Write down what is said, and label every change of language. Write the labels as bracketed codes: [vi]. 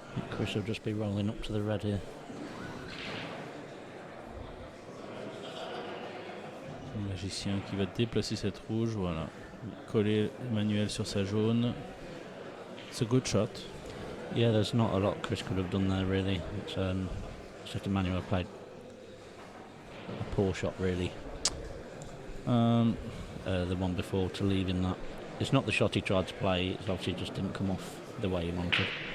[en] Chris will just be rolling up to the red here. [fr] Le magicien qui va déplacer cette rouge, voilà. Coller Emmanuel sur sa jaune. [en] It's a good shot. Yeah, there's not a lot Chris could have done there, really. It's just Emmanuel played a poor shot, really. The one before to leave in that. It's not the shot he tried to play, it obviously just didn't come off the way he wanted.